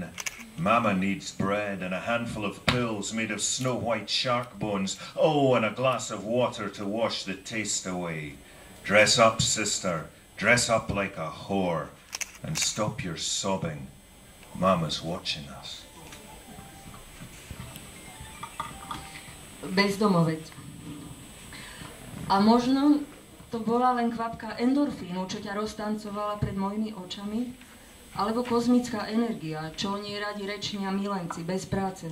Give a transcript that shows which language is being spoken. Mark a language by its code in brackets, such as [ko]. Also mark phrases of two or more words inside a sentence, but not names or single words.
[en] Mama needs bread and a handful of pills made of snow-white shark bones. Oh, and a glass of water to wash the taste away. Dress up, sister, dress up like a whore, and stop your sobbing. Mama's watching us. [sk] Bezdomovec. A možno to bola len kvapka endorfínu, čo ťa roztancovala pred mojimi očami, alebo kozmická energia, čo o nej radi rečnia milenci, bez práce.